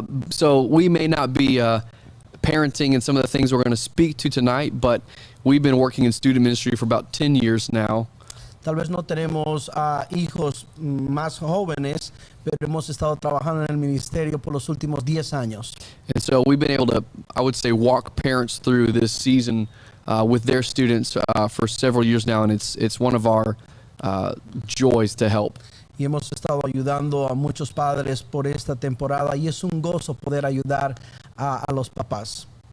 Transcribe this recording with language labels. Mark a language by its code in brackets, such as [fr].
[en] So we may not be parenting and some of the things we're going to speak to tonight, but we've been working in student ministry for about 10 years now. [es] Tal vez no tenemos hijos más jóvenes, pero hemos estado trabajando en el ministerio por los últimos 10 años. [en] And so we've been able to, I would say, walk parents through this season with their students for several years now, and it's one of our joys to help. [es] Y hemos estado ayudando a muchos padres por esta temporada, y es un gozo poder ayudar a los papás.